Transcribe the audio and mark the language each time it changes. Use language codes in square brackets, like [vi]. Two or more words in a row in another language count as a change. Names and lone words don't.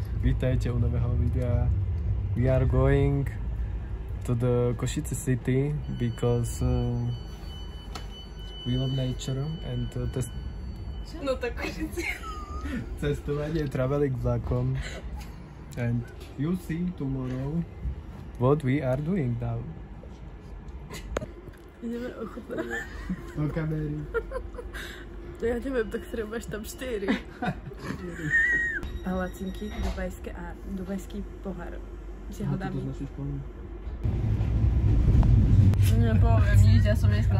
[sk] Vítajte u nového videa. [en] We are going to the Košice city because we love nature and [sk] No tak Košice. Cestovanie, traveling vlakom. [en] And you see tomorrow what we are doing now. [sk] Ideme ochutnať. Do kamery. Ja neviem, tak máš tam 4. Palacinky dubajské a dubajský pohár. Si ho dáme. Nepoviem nič, ja som neskladná.